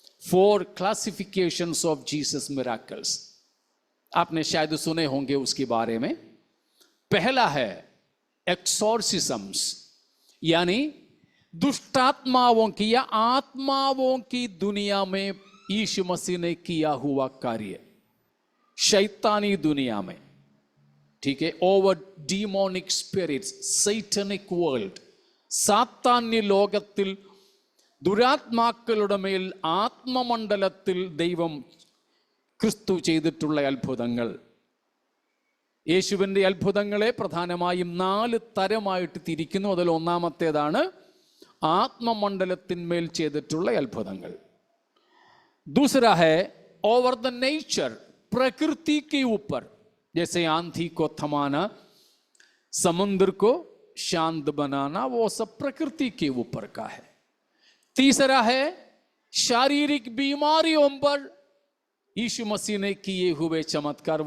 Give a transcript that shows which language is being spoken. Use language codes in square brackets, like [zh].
[hi] 4 [en] Classifications of Jesus miracles. [hi] आपने शायद सुने होंगे उसके बारे में. पहला है एक्सोर्सिज्म्स, यानी दुष्टात्माओं की या आत्माओं की दुनिया में यीशु मसीह ने किया हुआ कार्य, शैतानी दुनिया में. ठीक है, [en] over demonic spirits, satanic world, [ml] സാത്താന്യ ലോകത്തിൽ ദുരാത്മാക്കളുടെ മേൽ ആത്മമണ്ഡലത്തിൽ ദൈവം ക്രിസ്തു ചെയ്തിട്ടുള്ള അത്ഭുതങ്ങൾ. യേശുവിൻ്റെ അത്ഭുതങ്ങളെ പ്രധാനമായും 4 തരമായിട്ട് തിരിക്കുന്നു. അതിൽ ഒന്നാമത്തേതാണ് ആത്മമണ്ഡലത്തിന്മേൽ ചെയ്തിട്ടുള്ള അത്ഭുതങ്ങൾ. [hi] दूसरा है [en] over the nature, [hi] प्रकृति के ऊपर, जैसे आंधी को थमाना, समुद्र को शांत बनाना, वो सब प्रकृति के ऊपर का है. तीसरा है शारीरिक बीमारियों पर यीशु मसीह ने किए हुए चमत्कार.